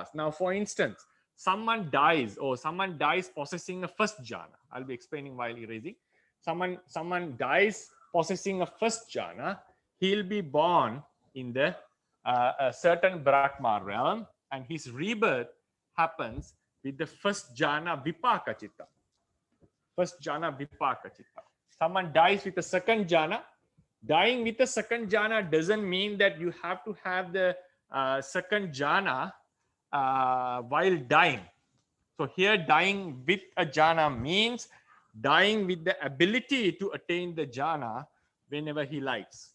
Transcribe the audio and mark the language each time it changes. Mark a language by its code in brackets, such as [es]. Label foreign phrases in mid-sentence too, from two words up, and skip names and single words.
[en] Now, for instance, someone dies possessing a first jhana. I'll be explaining while erasing. Someone dies possessing a first jhana. He'll be born in the a certain Brahma realm, and his rebirth happens with the first [pi] jhana vipaka chitta. [en] Someone dies with the second jhana. Dying with the second jhana doesn't mean that you have to have the second jhana while dying. So here, dying with a jhana means dying with the ability to attain the jhana whenever he likes.